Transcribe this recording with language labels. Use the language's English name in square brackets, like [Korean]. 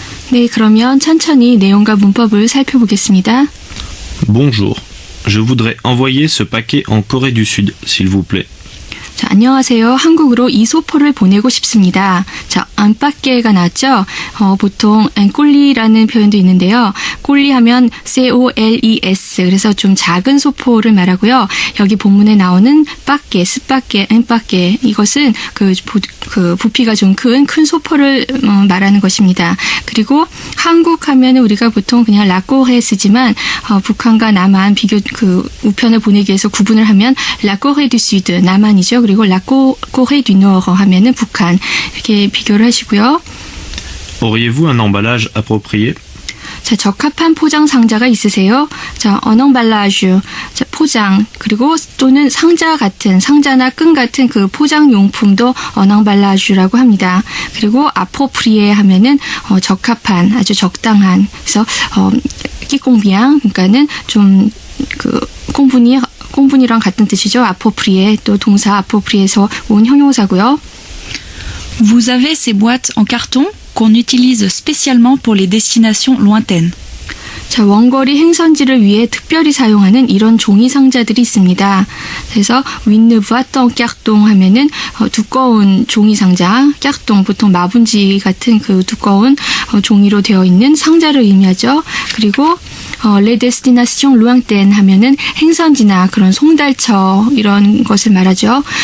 [Korean] 네, 그러면 천천히 내용과 문법을 살펴보겠습니다. [French] Bonjour. Je voudrais envoyer ce paquet en Corée du Sud, s'il vous plaît. [Korean] 자, 안녕하세요. 한국으로 이 소포를 보내고 싶습니다. 자, 안팎에가 나왔죠? 보통 앵꼴리라는 표현도 있는데요. 꼴리 하면 COLES, 그래서 좀 작은 소포를 말하고요. 여기 본문에 나오는 밖에, 스밖에, 앵밖에, 이것은 그 부피가 좀 큰 소포를 말하는 것입니다. 그리고 한국 하면 우리가 보통 그냥 라꼬헤 쓰지만 북한과 남한 비교 우편을 보내기 위해서 구분을 하면 라꼬헤 두 수드, 남한이죠. 그리고 라꼬헤 두 노르 하면은 북한, 이렇게 비교를 하시고요. [French] Auriez-vous un emballage approprié? [Korean] 자, 적합한 포장 상자가 있으세요? 자, 어넘발라주, 자, 포장, 그리고 또는 상자 같은, 상자나 끈 같은 그 포장 용품도 어넘발라주라고 합니다. 그리고 아포프리에 하면은 적합한, 아주 적당한. 그래서 끼공비양, 그러니까는 좀 꽁분이랑 같은 뜻이죠. 아포프리에, 또 동사 아포프리에서 온 형용사고요. [French] Vous avez ces boîtes en carton qu'on utilise spécialement pour les destinations lointaines. [Korean] 자, 원거리 행선지를 위해 특별히 사용하는 이런 종이 상자들이 있습니다. 그래서 윈느 부아똥 깍똥 하면은 두꺼운 종이 상자, 깍똥 보통 마분지 같은 그 두꺼운 종이로 되어 있는 상자를 의미하죠. 그리고 레 데스티나시옹 루앙텐 하면은 행선지나 그런 송달처 이런 것을 말하죠.